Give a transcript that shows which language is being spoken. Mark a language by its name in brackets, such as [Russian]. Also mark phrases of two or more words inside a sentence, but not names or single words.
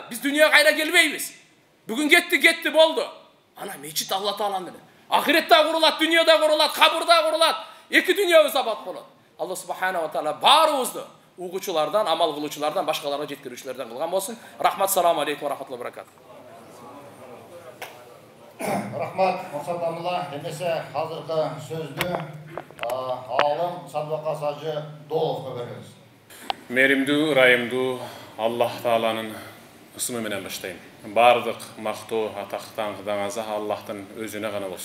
[Kyrgyz] Биз дүйнөгө кайра келбейбиз. Бүгүн кетти болду. Ана мечит Алла Тааланын. Ахиретте курулат, дүйнөдө курулат, кабырда курулат. Эки дүйнөбүз абат болот. Алла [Arabic] سبحانه وتعالى [Kyrgyz] баарыбызды угуучулардан, амал кылуучулардан, башкаларга жеткирүүчүлөрдөн кылган болсун. Рахмат, [Arabic] السلام عليكم ورحمة الله وبركاته. [Kyrgyz] Рахмат, Мақсатамылла. Эмесе азыркы сөздү аалым Садбака Сажы Доловго беребиз. Меримдүү, ырайымдуу Аллах Тааланын ысымы менен баштайм. Бардык мактоо, атактан кыдаңаза Аллахтын өзүнө гана болсун.